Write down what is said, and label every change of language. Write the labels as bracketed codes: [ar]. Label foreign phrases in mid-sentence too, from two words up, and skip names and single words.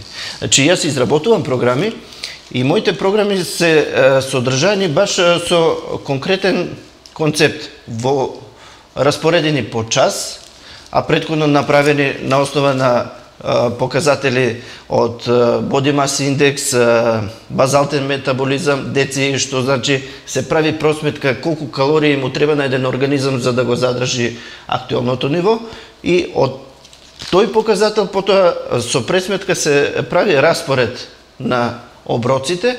[mk] Значи, јас изработувам програми и моите програми се содржани баш со конкретен концепт во распоредени по час, а претходно направени на основа на показатели од [en] body mass index, [mk] базалтен метаболизам, ДЦИ, што значи се прави просметка колку калории му треба на еден организам за да го задржи актуелното ниво и од тој показател потоа со пресметка се прави распоред на оброците